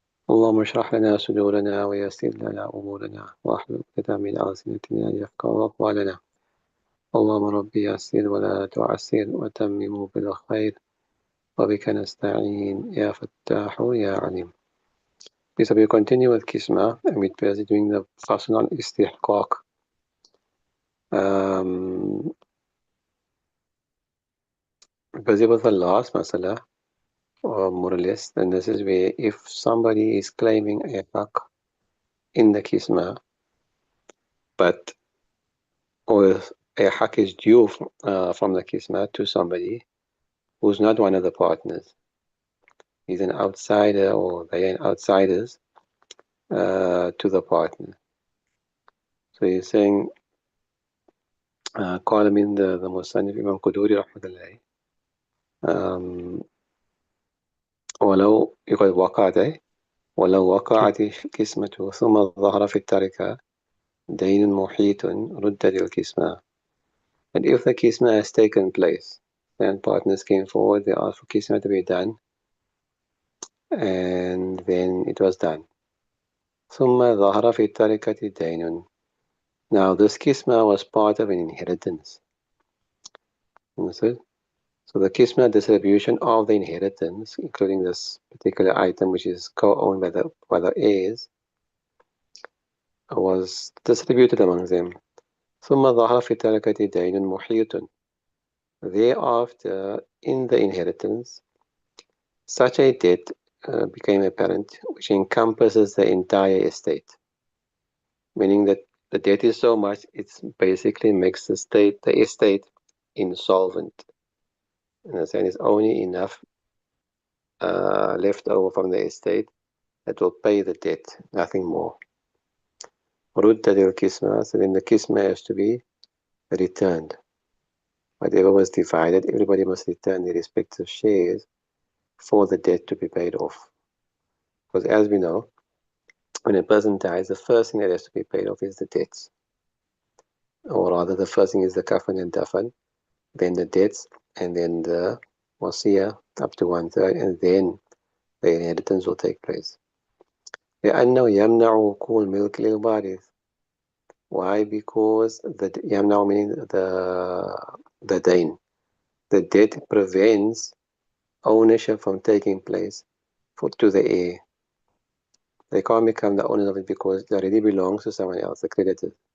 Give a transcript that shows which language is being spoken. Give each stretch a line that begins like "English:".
Arabic: اللهم اشرح لنا صدورنا ويسر لنا أمورنا واحلل عقدة من ألسنتنا يفقهوا أقوالنا. اللهم رب يسر ولا تعسر وتمم بالخير وبك نستعين يا فتاح يا عليم.
English: Please we continue with Kisma, and we're busy doing the fasting on istihqaq. Um, busy with the last masala, or more or less, and this is where if somebody is claiming a haq in the Kisma, but or a haq is due from the kisma to somebody who's not one of the partners. He's an outsider or they are outsiders to the partner. So he's saying,
Arabic: قال من the مصنف إمام قدوري رحمة الله ولو يقول وقعت ولو وقعت الكسمة ثم ظهر في التركة دين محيط ردت الكسمة.
English: And if the kisma has taken place, then partners came forward, they asked for kisma to be done, and then it was done.
Arabic: ثم ظهر في التركة دين.
English: Now this kisma was part of an inheritance. Understood? So the kisma distribution of the inheritance, including this particular item which is co-owned by the heirs, was distributed among them.
Arabic: ثم ظهر في التركة دين محيط.
English: Thereafter, in the inheritance, such a debt became apparent, which encompasses the entire estate, meaning that the debt is so much it basically makes the estate insolvent. And saying it's only enough left over from the estate that will pay the debt, nothing more.
Arabic: رُدَّ الْقِسْمَةُ,
English: so then the kisma has to be returned. Whatever was divided, everybody must return their respective shares for the debt to be paid off. Because as we know, when a person dies, the first thing that has to be paid off is the debts. Or rather, the first thing is the kafan and dafan, then the debts, and then the wasiya up to 1/3, and then the inheritance will take place.
Arabic: لأنه يمنع وقوع الملك للوارث.
English: Why? Because the يمنع meaning the dain. The debt prevents ownership from taking place to the heir. They can't become the owners of it because it already belongs to someone else, the creditor.